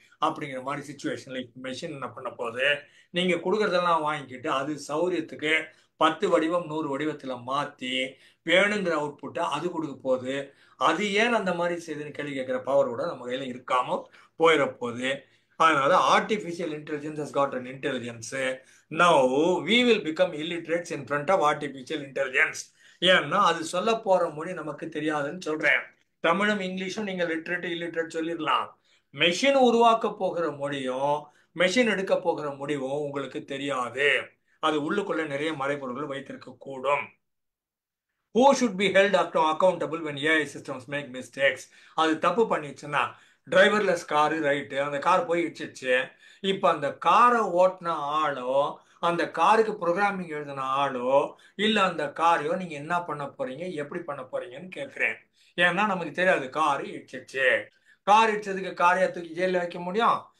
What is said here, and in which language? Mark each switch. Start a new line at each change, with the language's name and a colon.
Tamil: அப்படிங்கிற மாதிரி சுச்சுவேஷன்ல இப்ப மெஷின் என்ன பண்ண போகுது, நீங்க கொடுக்கறதெல்லாம் வாங்கிக்கிட்டு அது சௌரியத்துக்கு 10 வடிவம் 100 வடிவத்துல மாத்தி வேணுங்கிற அவுட்புட்டை அது கொடுக்க போகுது. அது ஏன் அந்த மாதிரி செய்யுதுன்னு கேள்வி கேட்கிற பவரோட நம்ம கையில இருக்காம போயிட போகுது. அதனால
English: Artificial intelligence has got an intelligence. Now we will become illiterates in front of artificial intelligence.
Tamil: ஏன்னா அது சொல்ல போற மொழி நமக்கு தெரியாதுன்னு சொல்றேன். தமிழும் இங்கிலீஷும் நீங்க லிட்ரேட் இல்லிட்ரேட் சொல்லிடலாம். மெஷின் உருவாக்க போகிற மொழியும் மெஷின் எடுக்க போகிற முடிவும் உங்களுக்கு தெரியாது. அது உள்ளுக்குள்ள நிறைய மறைபொருள்கள் வைத்திருக்க கூடும்.
English: Who should be held accountable when AI systems make mistakes?
Tamil: அது தப்பு பண்ணிச்சுன்னா, டிரைவர்லெஸ் காரு ரைட்டு, அந்த கார் போய் இடிச்சிச்சு. இப்போ அந்த காரை ஓட்டின ஆளோ, அந்த காருக்கு ப்ரோக்ராமிங் எழுதின ஆளோ, இல்லை அந்த காரையோ நீங்க என்ன பண்ண போறீங்க, எப்படி பண்ண போறீங்கன்னு கேட்குறேன். ஏன்னா நமக்கு தெரியாது, காரு இடிச்சிச்சு. கார் இடிச்சதுக்கு காரையா தூக்கி ஜெயிலில் வைக்க முடியும்?